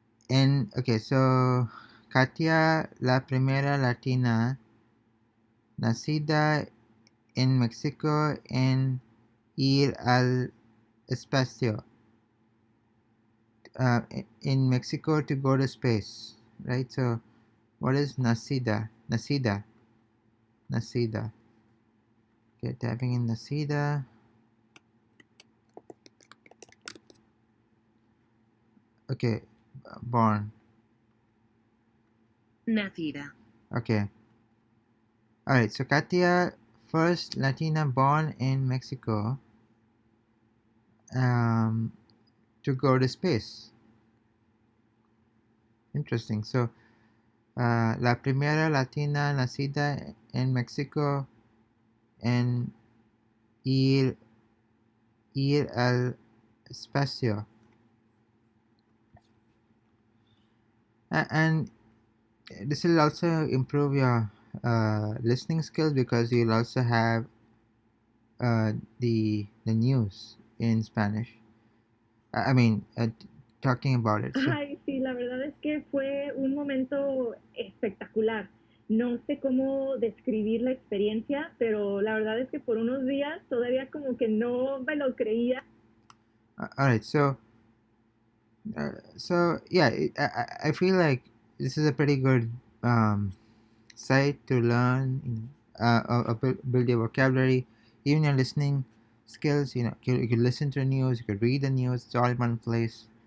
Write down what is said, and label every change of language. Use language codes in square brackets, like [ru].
[en] And okay, so [es] Katia, la primera latina nacida en Mexico en ir al espacio. [en] In Mexico to go to space, right? So what is nacida? Nacida. Nacida. Okay, typing in nacida. Okay, born. [es] Nacida. [en] Okay. Alright, so Katia, first Latina born in Mexico, um, to go to space. Interesting. [es] So, la primera Latina nacida en Mexico en ir al espacio. [en] And this will also improve your listening skills, because you'll also have the news in Spanish. I mean, talking about it. So, [es] Ay, sí, la verdad es que fue un momento espectacular. No sé cómo describir la experiencia, pero la verdad es que por unos días todavía como que no me lo creía. [en] all right. So yeah, I feel like this is a pretty good site to learn, build your vocabulary, even your listening skills. You could listen to the news, you could read the news. It's all in one place.